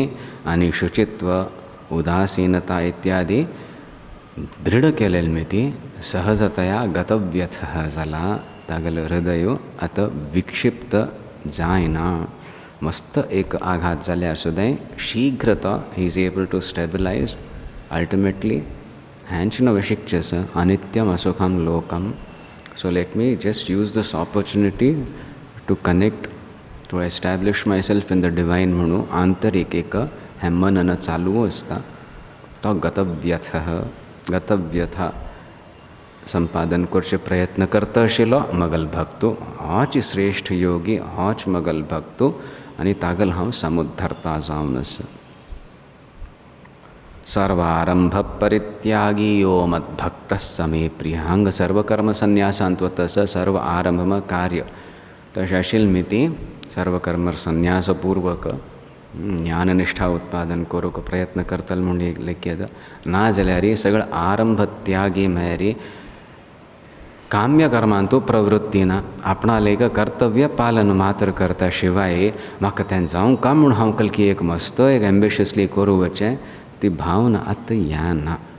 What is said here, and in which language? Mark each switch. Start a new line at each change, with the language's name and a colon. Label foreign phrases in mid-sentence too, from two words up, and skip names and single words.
Konkani: आनी शुचित्व उदासीनता इत्यादी दृढ केलेली मिती सहजतया गतव्यथः जाला तागेलें हृदय आतां विक्षिप्त जायना मस्त एक आघात जाल्यार सुद्दां शीघ्र तो
English: he is able to stabilize ultimately
Konkani: हेंच नवें शिकचें
Sanskrit: अनित्यम असुखम लोकम
English: so let me just use this opportunity to connect to establish myself in the divine
Konkani: म्हणून आंतरीक एक हें मनन चालू आसता तो गतव्यथा संपादन करचे प्रयत्न करता आशिल्लो मगल भक्तू होच श्रेष्ठ योगी होच मगल भक्तू आनी तागल हांव समुद्धरता जावन आसा
Sanskrit: सर्वारंभ परित्यागी यो मद्भक्त समे प्रिय
Konkani: हांगा सर्वकर्म संन्यासांत वता सर्व आरंभ कार्य तशें आशिल्ली मिती सर्वकर्म संन्यासपूर्वक ज्ञाननिष्ठा उत्पादन करूंक प्रयत्न करतले म्हूण एक लेख्यता ना जाल्यार सगळें आरंभ त्यागी म्हळ्यार काम्य कर्मांतू प्रवृत्ती ना आपणाले एक कर्तव्य पालन मात्र करता शिवाय म्हाका तें जावंक म्हूण हांव कलकी एक मस्त एक एम्बिशियसली करूं वचें ती भावना आतां येना